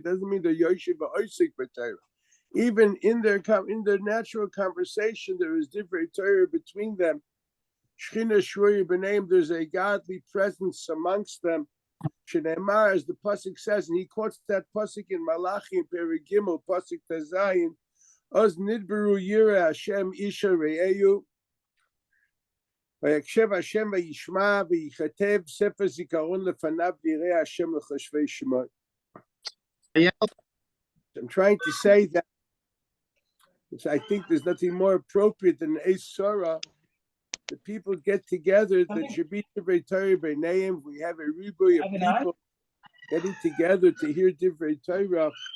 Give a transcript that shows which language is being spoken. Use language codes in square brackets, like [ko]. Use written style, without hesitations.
[en] Doesn't mean they're Yoshiv or Oisik Torah. Even in their natural conversation there is different Torah between them. [he] Shechina shruya b'neihem, [en] there's a godly presence amongst them. Shneimar, as the pasuk says, and he quotes that pasuk in Malachi in Perek Gimel pasuk Tazayin, [he] Oz nidberu yira Hashem isha re'eyu. ויקשב השם וישמע ויכתב ספר זיכרון לפניו ויראה השם לחשבי שמו. [en] I'm trying to say that I think there's nothing more appropriate than a Surah. The people get together, that should be Divrei Torah b'neihem. We have a ribuy of people getting together to hear Divrei Torah.